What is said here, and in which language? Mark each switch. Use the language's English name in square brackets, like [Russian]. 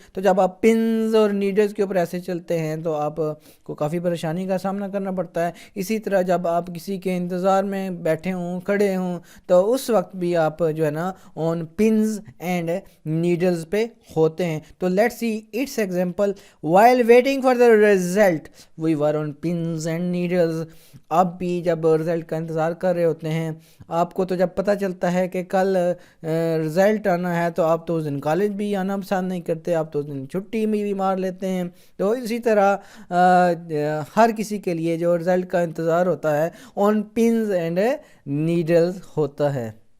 [Urdu] تو جب آپ پنز اور نیڈلز کے اوپر ایسے چلتے ہیں تو آپ کو کافی پریشانی کا سامنا کرنا پڑتا ہے. اسی طرح جب آپ کسی کے انتظار میں بیٹھے ہوں, کھڑے ہوں, تو اس وقت بھی آپ جو ہے نا آن پنز اینڈ نیڈلز پہ ہوتے ہیں. [English] تو let's see its example. while waiting for the result we were on pins and needles. [Urdu] آپ بھی جب رزلٹ کا انتظار کر رہے ہوتے ہیں, آپ کو تو جب پتہ چلتا ہے کہ کل رزلٹ آنا ہے تو آپ تو اس دن کالج بھی آنا پسند نہیں کرتے, آپ تو اس دن چھٹی میں بھی مار لیتے ہیں. تو اسی طرح ہر کسی کے لیے جو رزلٹ کا انتظار ہوتا ہے آن پنز اینڈ نیڈلز ہوتا ہے.